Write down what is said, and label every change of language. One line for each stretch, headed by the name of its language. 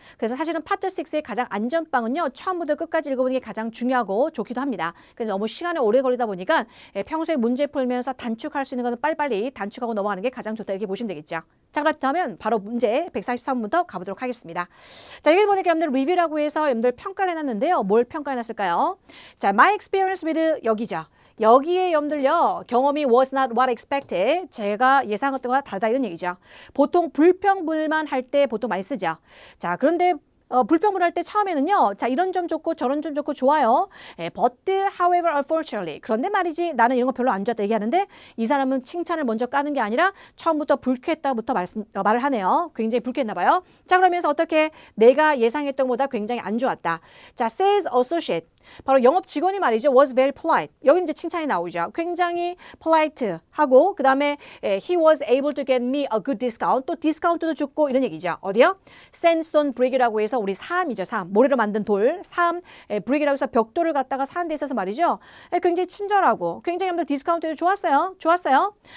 Korean: 그래서 사실은 파트 6의 가장 안전빵은요. 처음부터 끝까지 읽어보는 게 가장 중요하고 좋기도 합니다. 근데 너무 시간이 오래 걸리다 보니까 평소에 문제 풀면서 단축할 수 있는 빨리빨리 단축하고 넘어가는 게 가장 좋다 이렇게 보시면 되겠죠. 자, 그렇다면 바로 문제 143번부터 가보도록 하겠습니다. 자, 여기 보니까 여러분들 리뷰라고 해서 여러분들 평가를 해놨는데요. 뭘 평가해놨을까요? 자,
English: my experience with
Korean: 여기죠. 여기에 여러분들요. 경험이
English: was not what expected.
Korean: 제가 예상했던 것과 다르다 이런 얘기죠. 보통 불평불만 할 때 보통 많이 쓰죠. 자, 그런데 불평불할 때 처음에는요. 자, 이런 점 좋고 저런 점 좋고 좋아요.
English: But however unfortunately.
Korean: 그런데 말이지 나는 이런 거 별로 안 좋았다 얘기하는데 이 사람은 칭찬을 먼저 까는 게 아니라 처음부터 불쾌했다부터 말을 하네요. 굉장히 불쾌했나 봐요. 자, 그러면서 어떻게 내가 예상했던 것보다 굉장히 안 좋았다. 자,
English: sales associate.
Korean: 바로 영업 직원이 말이죠.
English: was very polite.
Korean: 여기 이제 칭찬이 나오죠. 굉장히
English: polite
Korean: 하고 그 다음에
English: he was able to get me a good discount.
Korean: 또 디스카운트도 주고 이런 얘기죠. 어디요? sandstone brick이라고 해서 우리 사암이죠. 사암. 모래로 만든 돌. 사암 brick이라고 해서 벽돌을 갖다가 사는 데 있어서 말이죠. 굉장히 친절하고 굉장히 여러분들 디스카운트도 좋았어요.